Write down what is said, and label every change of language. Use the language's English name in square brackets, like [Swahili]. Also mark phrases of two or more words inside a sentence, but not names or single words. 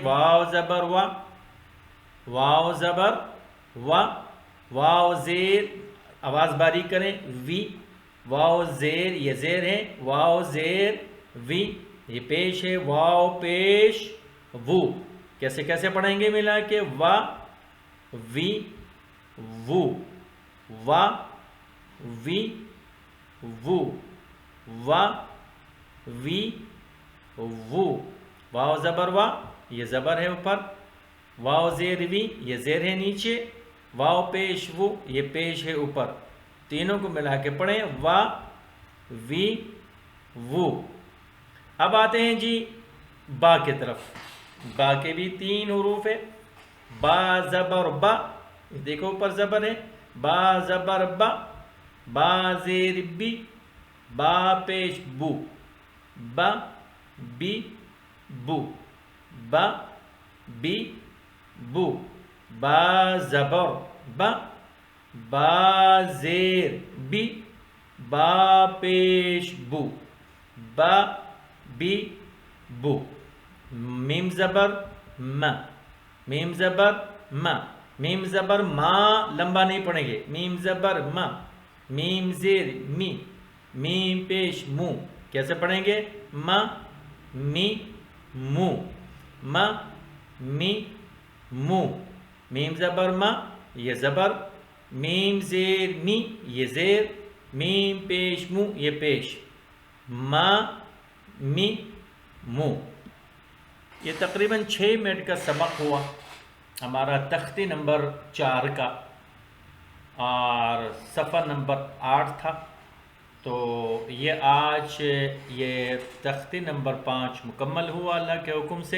[Urdu] واو زبر وا، واو زبر وا، واو زیر، آواز باریک کریں، وی، واو زیر، یہ زیر ہے، واو زیر وی، یہ پیش ہے، واو پیش وو، کیسے پڑھیں گے ملا کے؟ وا وی وو، وا وی وو، وا وی وو۔ واو زبر وا، یہ زبر ہے اوپر، واو زیر وی، یہ زیر ہے نیچے، واو پیش وہ، یہ پیش ہے اوپر، تینوں کو ملا کے پڑھیں، وا وی وو۔ اب آتے ہیں جی با کی طرف، با کے بھی 3 حروف ہے، با زبر با، دیکھو اوپر زبر ہے، با زبر با، با زیر بی، با پیش بو، با بی بو، با بی بو، با زبر با، با زیر بی، با پیش بو، با بی بو۔ میم زبر م، میم زبر م، میم زبر ما لمبا نہیں پڑھیں گے، میم زبر م، میم زیر می، میم پیش مو، کیسے پڑھیں گے؟ م می مو، م می مو، میم زبر م یہ زبر، میم زیر می یہ زیر، میم پیش مو یہ پیش، م می مو۔ یہ تقریباً 6 منٹ کا سبق ہوا ہمارا تختی نمبر 4 کا، اور صفحہ نمبر 8 تھا، تو یہ آج یہ تختی نمبر 5 مکمل ہوا اللہ کے حکم سے۔